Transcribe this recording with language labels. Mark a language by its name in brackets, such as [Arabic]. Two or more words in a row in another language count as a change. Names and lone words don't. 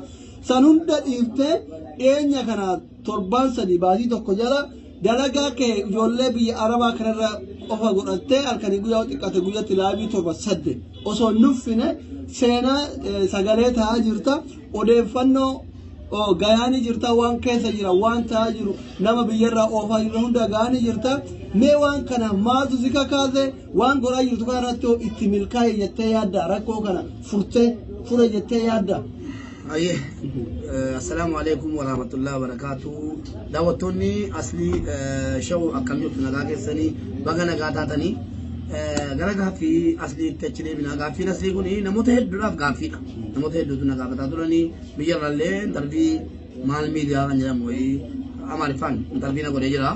[Oromo] Sanunda dhiiftee dhiyeenya kana torban sadii baasii tokko jala dalagaa kee ijoollee biyya Arabaa kanarra qofa godhattee halkanii guyyaa xiqqaate guyyatti laabii torba sadde osoo nuffine seenaa sagalee ta'aa jirta odeeffannoo oo gayaani jirta waan keessa jira waan ta'aa jiru nama biyyarraa oofaa jiru hunda gayaani jirta mee waan kana maatu si kakaase waan godhaa jirtu kanarratti itti milkaa'e jettee yaadda rakkoo kana fure jettee yaadda. [Arabic] Aye, السلام عليكم ورحمة الله وبركاته. [Oromo] Daawwattoonni asli show akkam jirtu nagaa keessanii baga nagaa taatanii gara gaaffii asli tachlee bina gaaffii asli kuni namoota hedduudhaaf gaaffiidha. Namoota hedduutu nagaa gaafataa turanii biyyarraallee intarvii maal miidiyaa kan jedhamu wayii Amaariffaan intarvii na godhee jira.